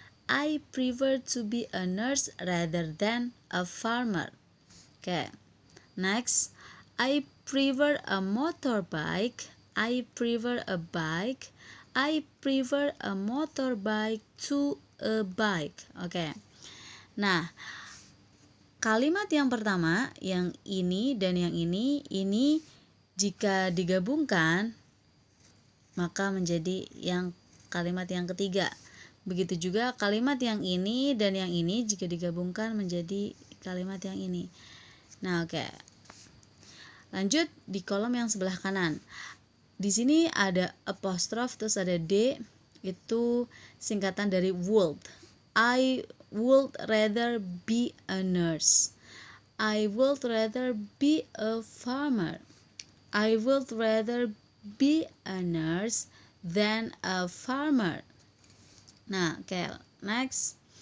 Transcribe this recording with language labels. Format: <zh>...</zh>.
<en>I prefer to be a nurse rather than a farmer. Okay. Next, I prefer a motorbike. I prefer a bike. I prefer a motorbike to a bike.</en> <id>Oke. Nah, kalimat yang pertama, yang ini dan yang ini jika digabungkan maka menjadi yang kalimat yang ketiga. Begitu juga kalimat yang ini dan yang ini jika digabungkan menjadi kalimat yang ini. Nah, oke. Lanjut di kolom yang sebelah kanan. Di sini ada apostrof terus ada D, itu singkatan dari would.</id> <en>I would rather be a nurse. I would rather be a farmer. I would rather be a nurse than a farmer. Nah, oke. Next.</en>